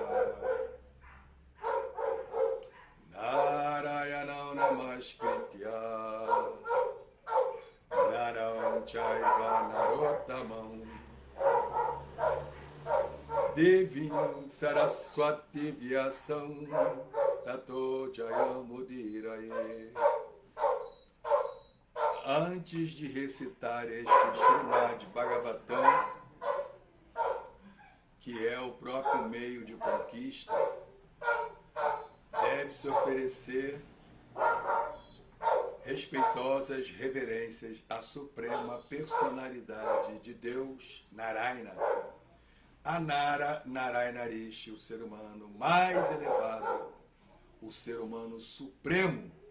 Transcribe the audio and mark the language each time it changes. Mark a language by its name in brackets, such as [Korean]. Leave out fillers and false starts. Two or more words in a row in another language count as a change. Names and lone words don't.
[Sanskrit] Narayana Namaskritya Naram Chaiva Narottamam Devim Saraswati Vyasam Tato Jayamudiraye. [Portuguese] Antes de recitar este Srimad Bhagavatam, que é o próprio meio de conquista, deve-se oferecer respeitosas reverências à suprema personalidade de Deus, Narayana, a Narayana Rishi, o ser humano mais elevado, o ser humano supremo,